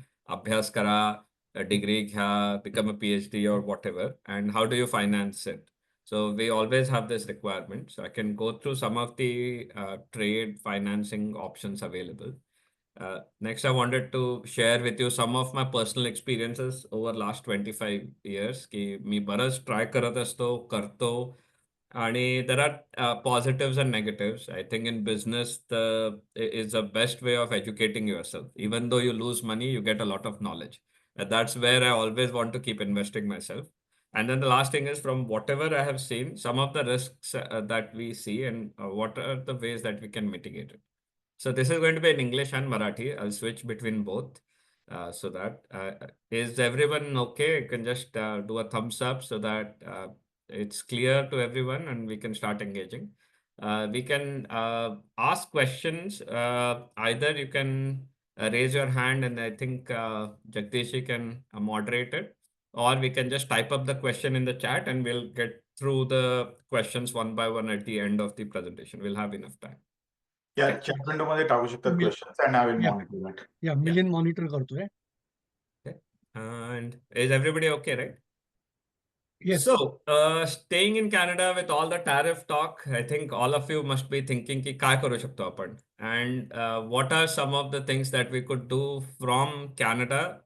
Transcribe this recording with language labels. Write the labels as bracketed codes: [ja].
[mr] अभ्यास करा, [en] a degree [mr] घ्या, [en] become a PhD or whatever. And how do you finance it? So we always have this requirement. So I can go through some of the trade financing options available. Next, I wanted to share with you some of my personal experiences over last 25 years. [mr] की मी बरंच try करत असतो, करतो आणि [en] there are positives and negatives. I think in business, is the best way of educating yourself. Even though you lose money, you get a lot of knowledge. That's where I always want to keep investing myself. And then the last thing is from whatever I have seen, some of the risks that we see and what are the ways that we can mitigate it. So this is going to be in English and Marathi. I'll switch between both. So that is everyone okay? You can just do a thumbs up so that it's clear to everyone and we can start engaging. We can ask questions. Either you can raise your hand and I think Jagdish can moderate it, or we can just type up the question in the chat and we'll get through the questions one by one at the end of the presentation. We'll have enough time. Yeah Okay? [mr] Chat विंडोमध्ये टाकू शकतात questions [en] And I will yeah monitor it. [mr] या Milind monitor करतोय. [en] Okay. And is everybody okay, right? Yes. So, staying in Canada with all the tariff talk, I think all of you must be thinking ki [mr] काय करू शकतो आपण? [en] And what are some of the things that we could do from Canada?